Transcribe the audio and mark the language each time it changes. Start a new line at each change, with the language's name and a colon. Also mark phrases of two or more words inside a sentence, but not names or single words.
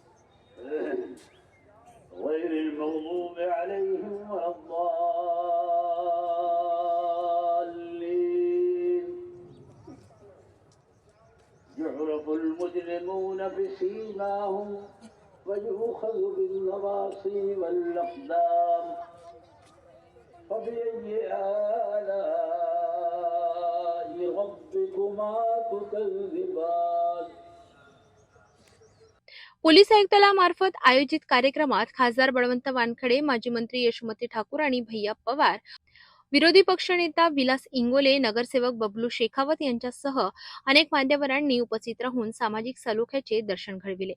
Arabic: غير المغضوب عليهم ولا الضالين يعرف المجرمون بسيماهم ويؤخذ بالنواصي والأقدام فبأي آلاء ربكما تكذبان.
Marathi: पोलीस आयुक्तालयामार्फत आयोजित कार्यक्रमात खासदार बळवंत वानखडे, माजी मंत्री यशोमती ठाकूर आणि भैया पवार, विरोधी पक्षनेता विलास इंगोले, नगरसेवक बबलू शेखावत यांच्यासह अनेक मान्यवरांनी उपस्थित राहून सामाजिक सलोख्याचे दर्शन घडविले.